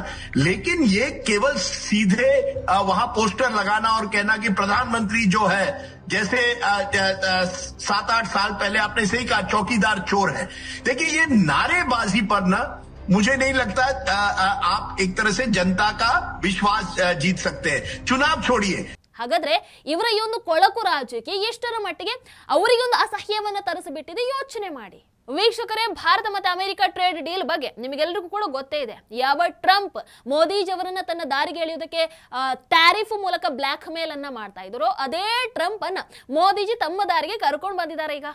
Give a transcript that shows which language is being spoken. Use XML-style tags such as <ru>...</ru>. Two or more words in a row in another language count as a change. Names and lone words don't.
<hi>लेकिन ये केवल सीधे वहां पोस्टर लगाना और कहना कि प्रधानमंत्री जो है, जैसे 7-8 साल पहले आपने सही कहा चौकीदार चोर है। देखिए ये नारेबाजी पर ना मुझे नहीं लगता आप एक तरह से जनता का विश्वास जीत सकते हैं। चुनाव छोड़िए।</hi> <kn>ಹಾಗಾದ್ರೆ ಇವರ ಈ ಒಂದು ಕೊಳಕು ರಾಜ್ಯಕ್ಕೆ ಎಷ್ಟರ ಮಟ್ಟಿಗೆ ಅವರಿಗೆ ಒಂದು ಅಸಹ್ಯವನ್ನ ತರಿಸಿಬಿಟ್ಟಿದೆ ಯೋಚನೆ ಮಾಡಿ. ವೀಕ್ಷಕರೇ, ಭಾರತ ಮತ್ತು ಅಮೆರಿಕ</kn> <en>trade deal</en> <kn>ಬಗ್ಗೆ ನಿಮಗೆಲ್ಲರಿಗೂ ಕೂಡ ಗೊತ್ತೇ ಇದೆ. ಯಾವ ಟ್ರಂಪ್ ಮೋದಿಜಿ ಅವರನ್ನ ತನ್ನ ದಾರಿಗೆ ಎಳೆಯುವುದಕ್ಕೆ ಟ್ಯಾರಿಫ್ ಮೂಲಕ ಬ್ಲಾಕ್ ಮೇಲ್ ಅನ್ನ ಮಾಡ್ತಾ ಇದ್ರು, ಅದೇ ಟ್ರಂಪ್ ಅನ್ನ ಮೋದಿಜಿ ತಮ್ಮ ದಾರಿಗೆ ಕರ್ಕೊಂಡು ಬಂದಿದ್ದಾರೆ ಈಗ.</kn>